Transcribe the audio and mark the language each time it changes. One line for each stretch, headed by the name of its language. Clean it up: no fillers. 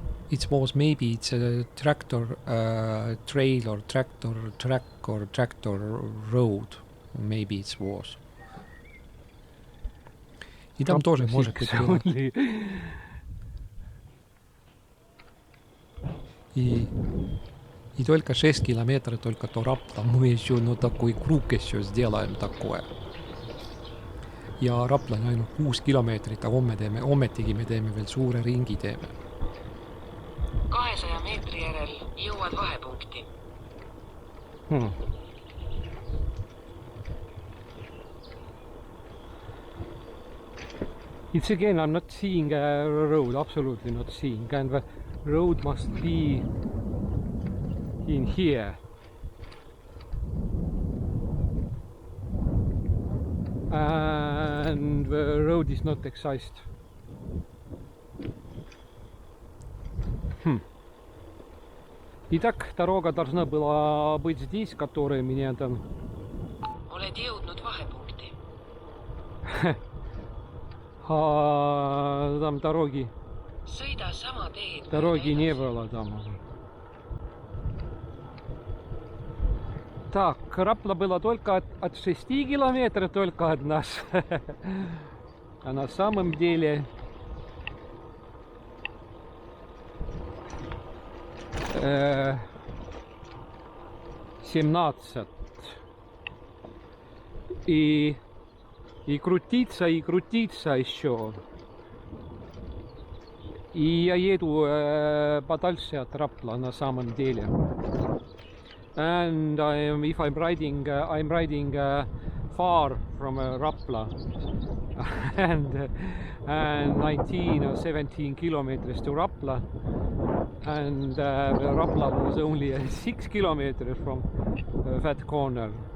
English: It was maybe it's a tractor trail or tractor track or tractor road. Maybe it was.
Russian: И там тоже может быть было. И только 6 километров только до Rapla. Мы еще такой круг еще сделаем такое.
Estonian: Ja Rapla on ainult 6 kilomeetrit, aga ommetigi me teeme veel suure ringi teeme. 200 meetri järel jõuad vahepunkti.
English: It's again, I'm not seeing a road, absolutely not seeing. And the road must be in here. and the road is not excised.
Russian: Итак, дорога должна была быть здесь, которая меня там...
Estonian: Oled jõudnud vahepunkti.
Russian: Там дороги
Estonian: Sõida sama teed.
Russian: Дороги не было там. Так, Рапла была только от 6 километров только от нас. А на самом деле 17. И крутиться еще. И я еду подальше от Рапла на самом деле.
English: And if I'm riding far from Rapla and 19 or 17 kilometers to Rapla, and Rapla was only 6 kilometers from that corner.